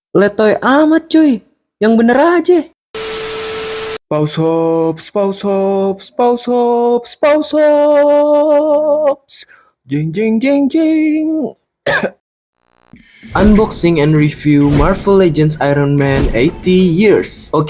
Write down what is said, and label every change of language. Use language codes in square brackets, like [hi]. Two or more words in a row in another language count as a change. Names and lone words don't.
[id] Letoy amat cuy, yang bener aja. Pause hops, pause hops, pause hops, pause hops. Jeng jeng jeng jeng. [en] Unboxing and review Marvel Legends Iron Man 80 Years. Oke.